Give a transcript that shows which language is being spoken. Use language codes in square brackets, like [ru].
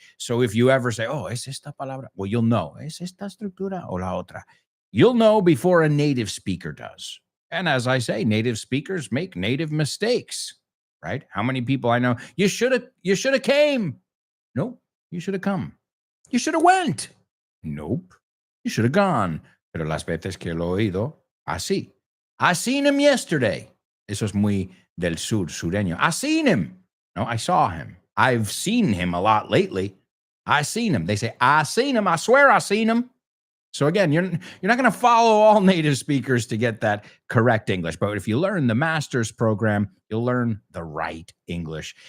[en] So if you ever say, oh, [es] es esta palabra, [en] well, you'll know, [es] es esta estructura o la otra. [en] You'll know before a native speaker does. And as I say, native speakers make native mistakes, right? How many people I know, you should have came. Nope, you should have come. You should have went. Nope, you should have gone. [es] Pero las veces que lo he oído, así. [en] I seen him yesterday. [es] Eso es muy del sur, sureño. [en] I seen him. No, I saw him. I've seen him a lot lately. I seen him. They say, I seen him. I swear I seen him. So again, you're not going to follow all native speakers to get that correct English. But if you learn the master's program, you'll learn the right English.